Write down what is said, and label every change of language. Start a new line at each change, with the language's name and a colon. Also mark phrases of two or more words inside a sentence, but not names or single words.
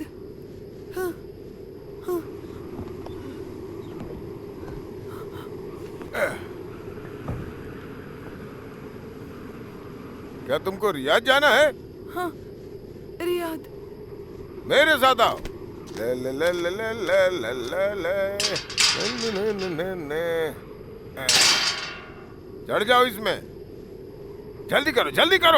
Hindi: हाँ हाँ क्या तुमको रियाद जाना है? हाँ रियाद। मेरे साथ आओ। ले ले ले ले ले ले ले ले ले। चढ़ जाओ इसमें, जल्दी करो जल्दी करो।